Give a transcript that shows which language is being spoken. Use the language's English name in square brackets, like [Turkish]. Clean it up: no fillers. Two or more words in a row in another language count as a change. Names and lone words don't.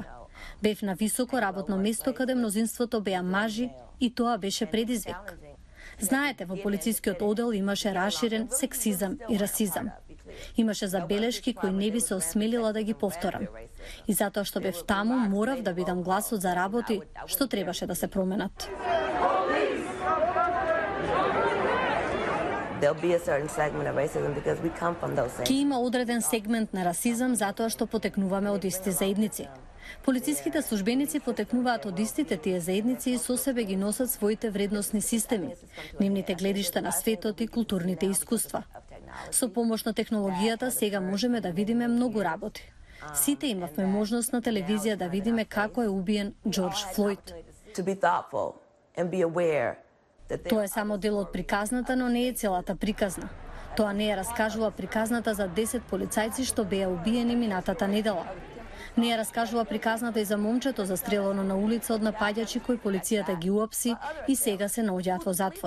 [Macedonian] Бев на високо работно место каде мнозинството беа мажи и тоа беше предизвик. Знаете, во полицискиот одел имаше раширен сексизам и расизам. Имаше забелешки кои не би се осмелила да ги повторам. И затоа што бев таму, морав да бидам гласот за работи што требаше да се променат. [English] There'll be a certain segment of racism because we come from those [Macedonian] Ке [English] same. [Macedonian] има одреден сегмент на расизам затоа што потекнуваме од исти заедници. Полициските службеници потекнуваат од истите тие заедници и со себе ги носат своите вредносни системи, нивните гледишта на светот и културните искуства. Со помош на технологијата сега можеме да видиме многу работи. Сите имавме можност на телевизија да видиме како е убиен Џорџ Флојд. [English] To be thoughtful and be aware that there [Macedonian] Тоа е само дел од приказната, но не е целата приказна. Тоа не ја раскажува приказната за 10 полицајци што беа убиени минатата недела. Не ја раскажува приказната и за момчето застрелено на улица од напаѓачи кои полицијата ги уапси и сега се наоѓаат во затвор.